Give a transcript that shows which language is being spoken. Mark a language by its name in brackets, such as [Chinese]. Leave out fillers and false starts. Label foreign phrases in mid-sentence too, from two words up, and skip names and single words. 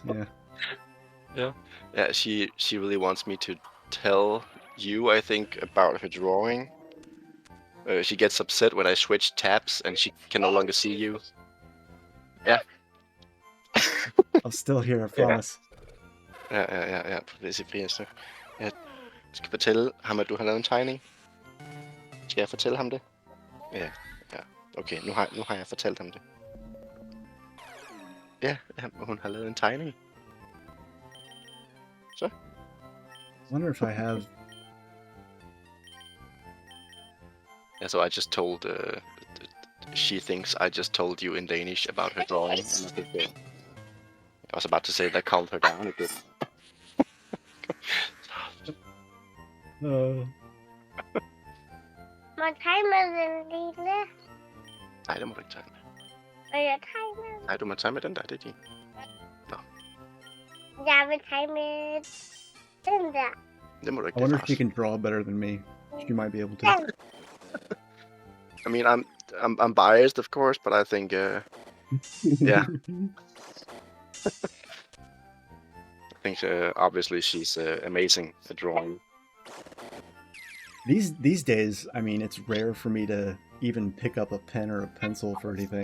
[English] Yeah. Yeah, she really wants me to tell you, I think, about her drawing. She gets upset when I switch tabs and she can no longer see you. Yeah. I'm still here, I promise. [Danish] Ja, det er pænt. Jeg skal fortælle ham, at du har lavet en tegning. Skal jeg fortælle ham det? Ja. Okay, nu har jeg fortalt ham det. Ja, hun har lavet en tegning. Så. [English] I wonder if I have. Yeah, so I just told. She thinks I just told you in Danish about her drawing. I was about to say that calmed her down a bit. [Danish] Må jeg tegne den lille? Nej, det må du ikke tegne med. Og jeg tegner. Nej, du må tegne med den der, det er din. Jeg vil tegne med den der. Det må du ikke. [English] I wonder if she can draw better than me. She might be able to. I mean, I'm biased, of course, but I think, yeah. I think obviously she's amazing at drawing. These days, I mean, it's rare for me to even pick up a pen or a pencil for anything.